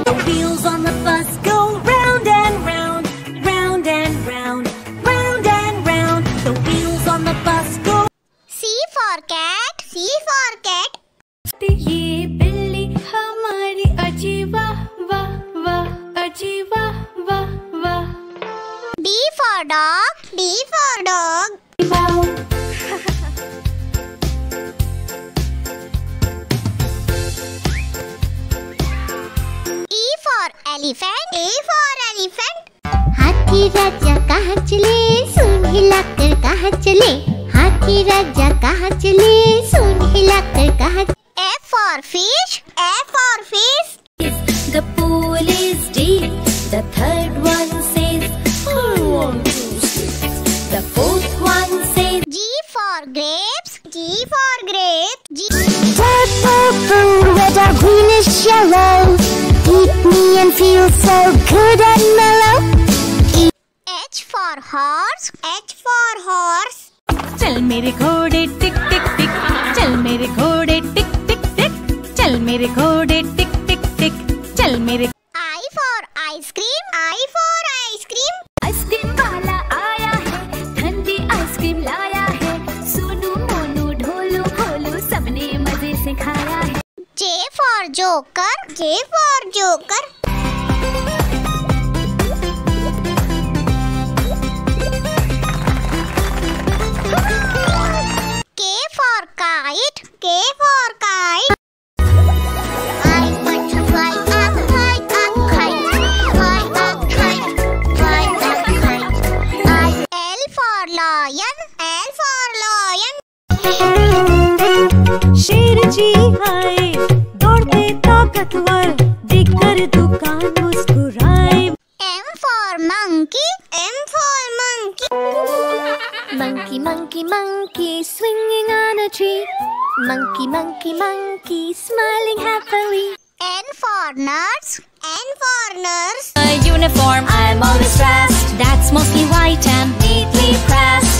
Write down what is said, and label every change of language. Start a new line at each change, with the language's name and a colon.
English: The wheels on the bus go round and round, round and round, round and round. The wheels on the bus go. C for cat. C for cat.
Hindi: ये बिल्ली हमारी Ajiba वाह वाह Ajiba वाह वाह.
English: D for dog. D for dog. E for elephant. E for elephant.
Hindi: हाथी राजा कहाँ चले, सूंड हिलाकर कहाँ चले. हाथी राजा कहाँ चले, सूंड हिलाकर कहाँ.
English: F for fish. F for fish. The pool is deep. The third one says, I want to sleep. The fourth one says, G for grapes. G for grapes. G. Purple, blue, red or greenish yellow. Eat me and feel so good and mellow. H for horse. H for horse.
Hindi: चल मेरे घोड़े टिक टिक टिक, चल मेरे घोड़े टिक टिक टिक, चल मेरे घोड़े टिक टिक टिक, चल मेरे.
English: I for ice cream. I for ice cream.
Hindi: Ice cream वाला आया है, ठंडी आइसक्रीम लाया है. सोनू मोनू ढोलू भोलू सबने मजे से खाया है.
English: J for joker. J for joker. K for kite. K for kite. I want to fly up, fly up, kite. Fly up, kite. Fly up, kite. L for lion. L for lion.
Hindi: शेर जी आए दौड़ते ताकतवर, देखकर दुकान मुस्कुराए.
English: M for monkey. M for monkey. Monkey, monkey, monkey, swinging on a tree. Monkey, monkey, monkey, smiling happily. N for nurse. N for nurse. My uniform, I'm always dressed. That's mostly white and neatly pressed.